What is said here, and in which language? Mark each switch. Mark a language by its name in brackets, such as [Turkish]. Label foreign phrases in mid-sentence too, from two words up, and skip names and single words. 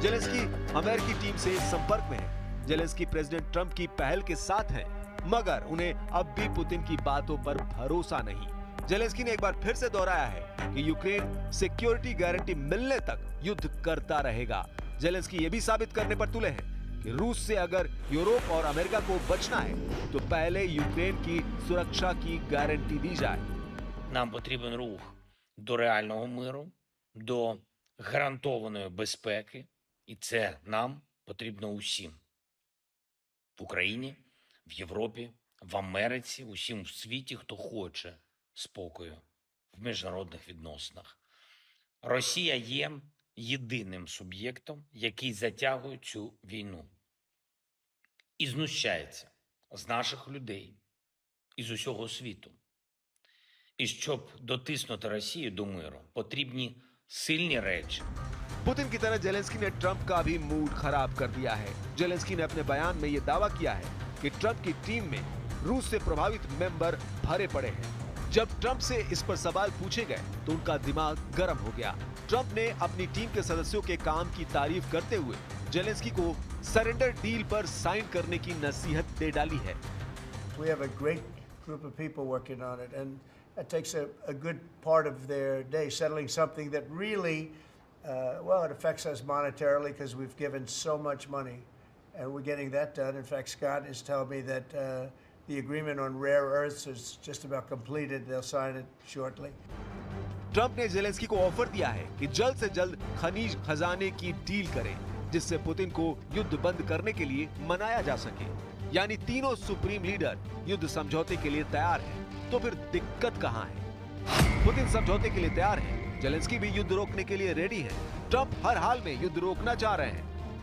[Hindi] जेलेंस्की अमेरिकी टीम से संपर्क में है। जेलेंस्की प्रेसिडेंट ट्रंप की पहल के साथ हैं, मगर उन्हें अब भी पुतिन की बातों पर भरोसा नहीं। जेलेंस्की ने एक बार फिर से दोहराया है कि यूक्रेन [English] security guarantee [Hindi] मिलने तक युद्ध करता रहेगा। जेलेंस्की ये भी साबित करने पर तुले हैं कि रूस से अगर यूरोप और अमेरिका को बचना है, तो पहले यूक्रेन की सुरक्षा की गारंटी दी जाए। [Ukrainian] Нам потрібен рух до реального миру, до гарантованої безпеки, і це нам потрібно усім. В Україні, в Європі, в Америці, усім в світі, хто хоче спокою в міжнародних відносинах. Росія є єдиним суб'єктом, який затягує цю війну і знущається з наших людей і з усього світу. І щоб дотиснути Росію до миру, потрібні сильні речі. [Hindi] पुतिन की तरह जेलेंस्की ने ट्रंप का भी मूड खराब कर दिया है। जेलेंस्की ने अपने बयान में यह दावा किया है कि ट्रंप की टीम में रूस से प्रभावित मेंबर भरे पड़े हैं। जब ट्रंप से इस पर सवाल पूछे गए तो उनका दिमाग गर्म हो गया। ट्रंप ने अपनी टीम के सदस्यों के काम की तारीफ करते हुए जेलेंस्की को [English] surrender deal [Hindi] पर साइन करने की नसीहत दे डाली है। [English] We have a great group of people working on it, and it takes a good part of their day settling something that really, well, it affects us monetarily because we've given so much money, and we're getting that done. In fact, Scott is telling me that the agreement on rare earths is just about completed. They'll sign it shortly. [Hindi] ट्रंप ने जेलेंस्की को ऑफर दिया है कि जल्द से जल्द खनिज खजाने की डील करें, जिससे पुतिन को युद्ध बंद करने के लिए मनाया जा सके। यानी तीनों [English] supreme leader [Hindi] युद्ध समझौते के लिए तैयार हैं। तो फिर दिक्कत कहां है? पुतिन समझौते के लिए तैयार है, जेलेंस्की भी युद्ध रोकने के लिए रेडी है, ट्रंप हर हाल में युद्ध रोकना चाह रहे हैं।